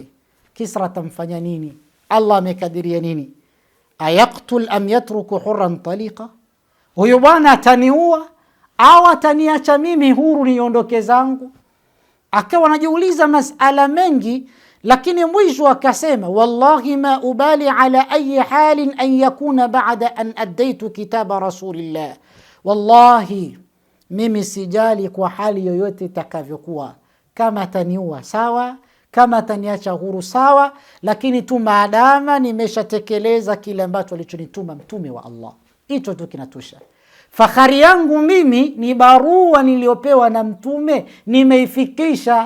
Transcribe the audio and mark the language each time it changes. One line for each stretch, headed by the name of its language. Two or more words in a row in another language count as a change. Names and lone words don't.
Swahili: Kisra atamfanya nini? Allah amekadiria nini?
Arabic: أيقتل أم يترك حرا طليقا,
Swahili: huyo bwana ataniua au ataniacha mimi huru niondoke zangu? Akawa anajiuliza masala mengi, lakini mwisho akasema
Arabic: والله ما أبالي على أي حال أن يكون بعد أن أديت كتاب رسول الله,
Swahili: wallahi mimi sijali kwa hali yoyote itakavyokuwa, kama taniua sawa, kama taniacha huru sawa, lakini tu maadama nimeshatekeleza kile ambacho alichonituma mtume wa Allah, hicho tu kinatosha. Fakhari yangu mimi ni barua niliopewa na mtume, nimeifikisha.